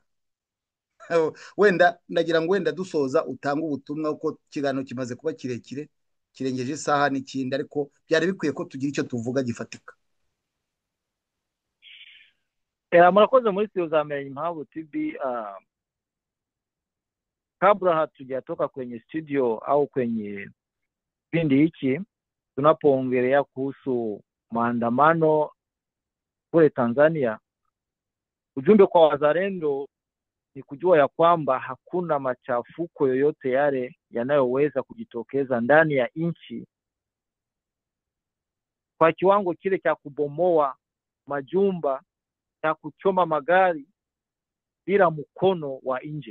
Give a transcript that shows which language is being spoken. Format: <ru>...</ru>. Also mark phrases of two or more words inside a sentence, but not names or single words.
<rw>Wenda ndagira ngo wenda dusoza utanga ubutumwa uko kiganiro kimaze kuba kirekire kirengeje isaha n'ikindi, ariko byari bikwiye ko tugira icyo tuvuga gifatika. Murakoze muri studio za Menya Impamvu TV.</rw> <sw>Kabla hatujatoka kwenye studio au kwenye kipindi hiki, tunapoongelea kuhusu maandamano kule Tanzania, ujumbe kwa wazalendo ni kujua ya kwamba hakuna machafuko yoyote yale yanayoweza kujitokeza ndani ya nchi kwa kiwango kile cha kubomoa majumba ya kuchoma magari bila mkono wa nje.</sw>